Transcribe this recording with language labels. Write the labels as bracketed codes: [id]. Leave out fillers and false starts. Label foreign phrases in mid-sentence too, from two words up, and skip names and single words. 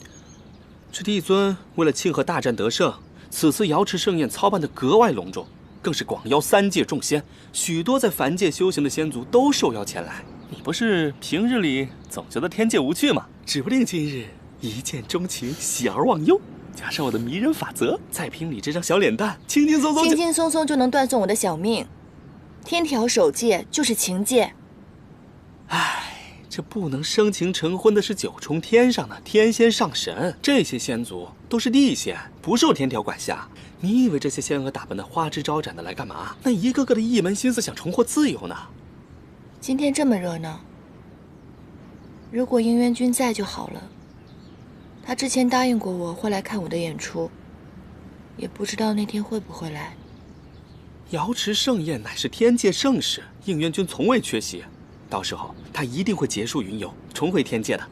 [zh] 這帝尊為了慶賀大戰得勝，此次瑤池盛宴操辦得格外隆重， 更是廣邀3界眾仙，許多在凡界修行的仙族都受邀前來。你不是平日裡總覺得天界無趣嗎？指不定今日一見鍾情，喜而忘憂，加上我的迷人法則，再憑你這張小臉蛋，輕輕鬆鬆就能斷送我的小命。天條守戒就是情戒。唉，這不能生情成婚的是9重天上的天仙上神，這些仙族都是地仙，不受天条管辖。你以為这些仙娥打扮的花枝招展的來幹嘛？那一個個的一門心思想重獲自由呢。今天這麼熱鬧，如果應元君在就好了。他之前答應過我會來看我的演出，也不知道那天會不會來。瑤池盛宴乃是天界盛事，應元君從未缺席，到時候他一定會結束雲遊，重回天界的。